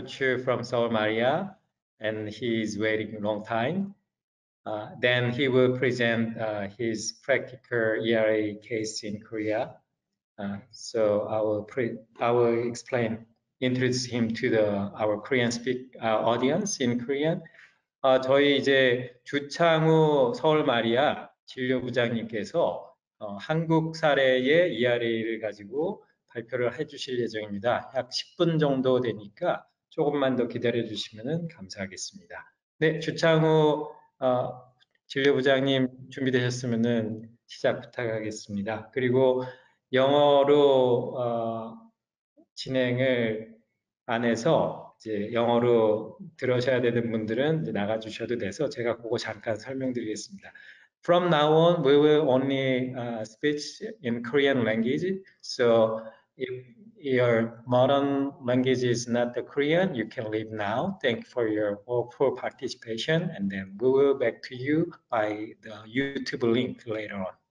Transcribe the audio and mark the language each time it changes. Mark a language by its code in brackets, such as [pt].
[en] Chu from Seoul Maria, and he's waiting a long time. Then he will present his practical ERA case in Korea. So I will introduce him to our Korean audience in Korean. [ko] 저희 이제 주창우 서울 마리아 진료부장님께서 한국 사례의 ERA를 가지고 발표를 해주실 예정입니다. 약 10분 정도 되니까 조금만 더 기다려 주시면 감사하겠습니다. 네, 주창우 진료부장님 준비되셨으면 시작 부탁하겠습니다. 그리고 영어로 진행을 안 해서 이제 영어로 들으셔야 되는 분들은 이제 나가주셔도 돼서 제가 그거 잠깐 설명드리겠습니다. [en] From now on, we will only speak in Korean language. So if your modern language is not the Korean, you can leave now. Thank you for your full participation, and then we will back to you by the YouTube link later on.